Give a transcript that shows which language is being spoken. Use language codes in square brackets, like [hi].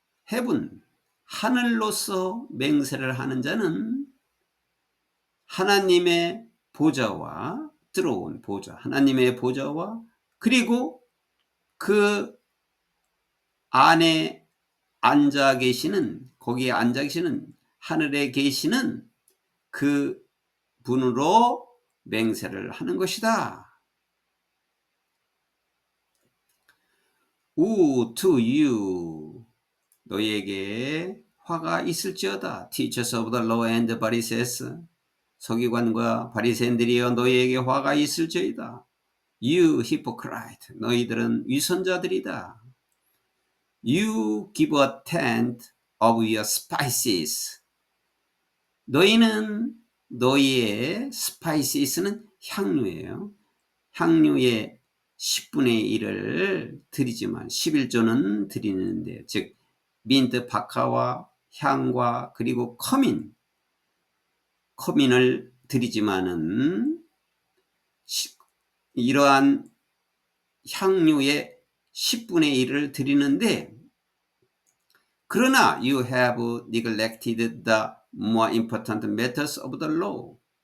[ko] heaven, 하늘로서 맹세를 하는 자는 하나님의 보좌와 들어온 보좌, 하나님의 보좌와 그리고 그 안에 앉아 계시는, 거기에 앉아 계시는, 하늘에 계시는 그 분으로 맹세를 하는 것이다. [en] Woe to you, [ko] 너희에게 화가 있을지어다. [en] Teachers of the law and Pharisees, [ko] 서기관과 바리새인들이여 너희에게 화가 있을지어다. [en] You hypocrite, [ko] 너희들은 위선자들이다. [en] You give a tenth of your spices. [ko] 너희는 너희의 spices는 향료예요. 향료의 10분의 1을 드리지만 11조는 드리는데, 즉 민트, 박하와 향과 그리고 커민을 드리지만은 이러한 향료의 10분의 1을 드리는데, 그러나 [en] you have neglected the more important matters of the law.